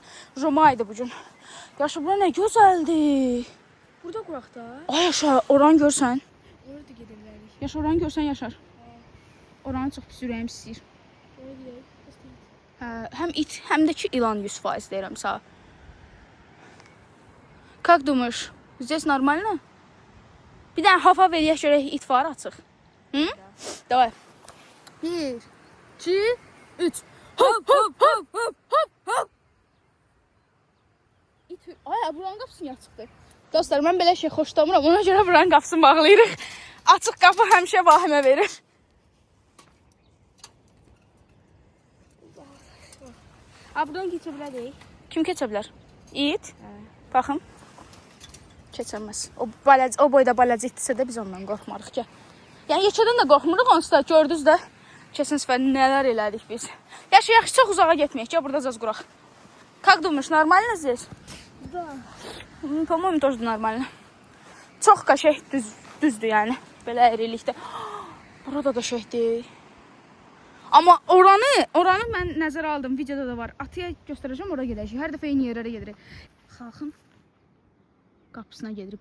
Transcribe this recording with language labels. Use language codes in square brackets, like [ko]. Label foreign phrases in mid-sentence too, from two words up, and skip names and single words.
[az] Joma idi bugün. Yaşa, bura nə gözəldir. Burada quraq da. Ay yaşa, oranı görsən. Orada gedə bilərik. Yaşa, oranı görsən Yaşar. Oranı çox pis ürəyim istəyir. Oraya gedək. Həm it, həm də ki ilan 100% deyirəm sağ. [ru] Как думаешь? Здесь нормально? [az] Bir dənə hava verək görək, it var açıq. Hı? Davay. 1, 2, 3. Hop hop hop hop hop hop. Ay, buranın qapısını açıqdır. Dostlar, mən belə şey xoşlamıram. Ona görə buranın qapısını bağlayırıq. Açıq qapı həmişə vahimə verir. Buradan keçə bilərik. Kim keçə bilər? İt. Baxın. Keçəməz. O boyda balaca itdirsə də biz ondan qorxmarıq ki. Yəni yekədən də qorxmuruq, onsuz da gördünüz də. Keçən səfər nələr elədik biz. Yaxşı, çox uzağa getməyək ki, burada caz quraq. [ru] Как думаешь, нормально здесь? Да. По-моему, тоже нормально. [az] Çox qəşəng düzdür yəni. Belə əyrilikdə. Burada qəşəngdir. Amma oranı mən nəzərə aldım. Videoda da var. Atıya göstərəcəm, oraya gedəcək. Hər dəfə eyni yerlərə gedirik. Xalqın qapısına gedirik.